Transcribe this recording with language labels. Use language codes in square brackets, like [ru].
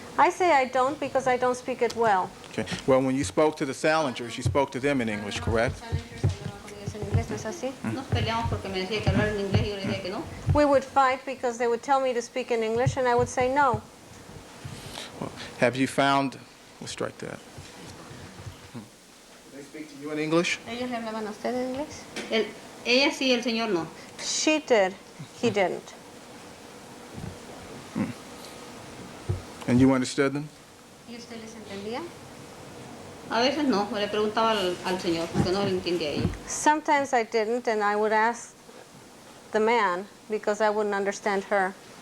[en] I say I don't because I don't speak it well. Okay. Well, when you spoke to the Salingers, you spoke to them in English, correct? [es] ¿No es así? Nos peleamos porque me decía que hablar en inglés y yo le decía que no. [en] We would fight because they would tell me to speak in English and I would say no. Well, have you found? We'll strike that. Did they speak to you in English? [es] ¿Ellos le hablaban a usted en inglés? Ella sí, el señor no. [en] She did. He didn't. And you understood them? [es] ¿Y usted les entendía? A veces no, le preguntaba al señor porque no le entendía a ella. [en] Sometimes I didn't and I would ask the man because I wouldn't understand her.